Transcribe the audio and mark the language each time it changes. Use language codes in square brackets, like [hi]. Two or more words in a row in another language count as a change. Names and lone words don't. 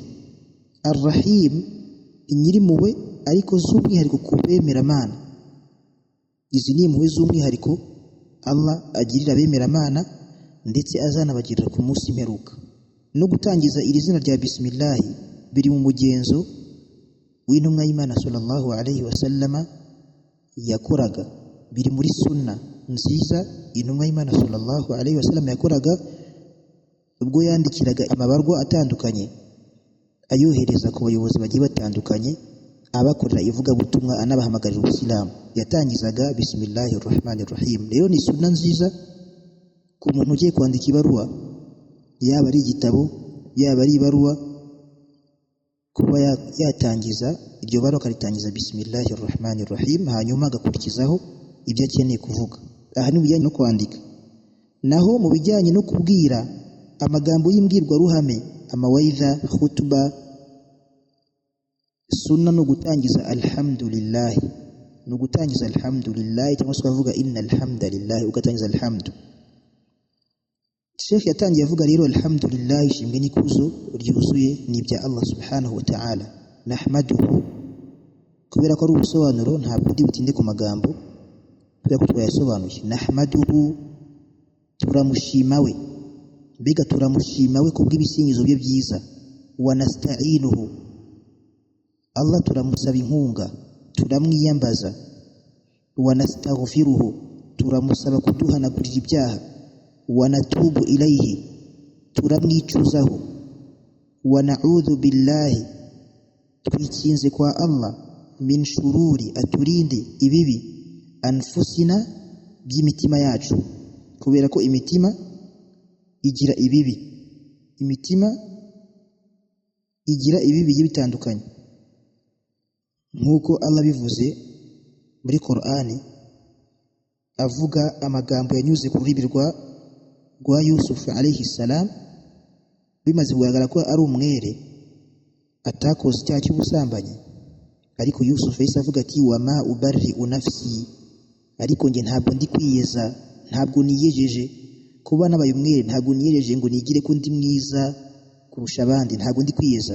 [rw] Ar-Rahim, nyirimpuhwe ariko z'umwihariko ku bemeramana. Izi ni impuhwe z'umwihariko Allah agirira abemeramana, ndetse azanabagirira ku munsi imperuka. No gutangiza iri zina rya bismillah biri mu mugenzo w'intumwa y'Imana [ar] صلى الله عليه وسلم [rw] yakoraga, biri muri sunna nziza intumwa y'Imana [ar] صلى الله عليه وسلم [rw] yakoraga ubwo yandikiraga amabarwa atandukanye ayohereza ku bayobozi bagiye batandukanye abakorera ivugabutumwa anabahamagarira ubusilamu. Yatangizaga [ar] بسم الله الرحمن الرحيم. [rw] Rero ni sunna nziza ku muntu ugiye kwandika ibaruwa, yaba ari igitabo yaba ari ibaruwa, kuba yatangiza iryo baruwa akaritangiza [ar] بسم الله الرحمن الرحيم, [rw] hanyuma agakurikizaho ibyo akeneye kuvuga. Aha ni bijyanye no kwandika. Naho mu bijyanye no kubwira amagambo y'imbwirwaruhame, amawaidha, khutba, sunna no gutangiza alhamdulillah, no gutangiza alhamdulillah cyangwa se ukavuga [ar] إن الحمد لله [rw] ugatangiza alhamdu. Sheikh yatangiye avuga rero alhamdulillah, ishimwe n'ikuzo ryuzuye ni ibya Allah [ar] سبحانه وتعالى. Nahmaduhu, [rw] kubera ko ari ubusobanuro ntabwo ndi butinde ku magambo kubera ko twayasobanuye. Nahmaduhu, turamushima we, mbega turamushima we kubw'ibisingizo bye byiza. [ar] ونستعينه, [rw] Allah turamusaba inkunga, turamwiyambaza. [ar] ونستغفره, [rw] turamusaba kuduhanagurira ibyaha. [ar] ونتوب إليه, [rw] turamwicuzaho. [ar] ونعوذ بالله, [rw] twikinze kwa Allah, [ar] من شرور, [rw] aturinde ibibi, anfusina, by'imitima yacu, kubera ko imitima igira ibibi, imitima igira ibibi bigiye bitandukanye nk'uko Allah bivuze muri Qur'ani avuga amagambo yanyuze ku rubibi rwa Yusuf [ar] عليه السلام, [rw] bimaze kugaragara ko ari umwere atakoze icyaha cy'ubusambanyi, ariko Yusuf yahise avuga ati [ar] وما أبرئ نفسي, [rw] ariko nge ntabwo ndi kwiyeza, ntabwo niyejeje kuba nabaye umwere, ntabwo niyejeje ngo nigire ko ndi mwiza kurusha abandi, ntabwo ndi kwiyeza.